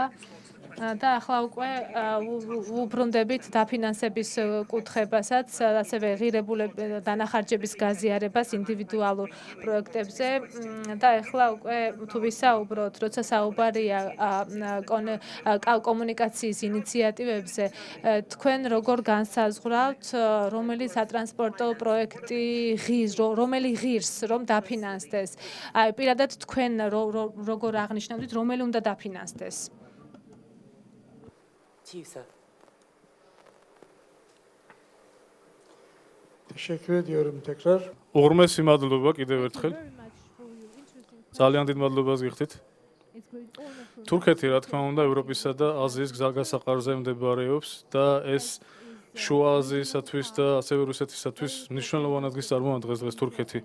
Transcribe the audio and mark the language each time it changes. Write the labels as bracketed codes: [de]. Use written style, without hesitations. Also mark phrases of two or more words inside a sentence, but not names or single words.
[ka] და ახლა უკვე ვუბრუნდებით დაფინანსების კუთხებასაც, ასევე ღირებულების დანახარჯების გაზიარებას ინდივიდუალურ პროექტებზე და ახლა უკვე თუ ვისაუბროთ, როცა საუბარია კომუნიკაციის ინიციატივებზე, თქვენ როგორ განსაზღვრავთ, რომელი სატრანსპორტო პროექტი რომელი ღირს რომ დაფინანსდეს? აი, პირადად თქვენ როგორ აღნიშნავთ, რომელი უნდა დაფინანსდეს? [tr] Teşekkür ediyorum tekrar. [ka] უღრმესი მადლობა კიდევ ერთხელ. ძალიან დიდ მადლობას გიხდით. თურქეთი, რა თქმა უნდა, ევროპისა და აზიის გზაგასაყარზე მდებარეობს და ეს შუა აზიისათვის და ასევე რუსეთისათვის მნიშვნელოვან ადგილს წარმოადგენს დღეს თურქეთი.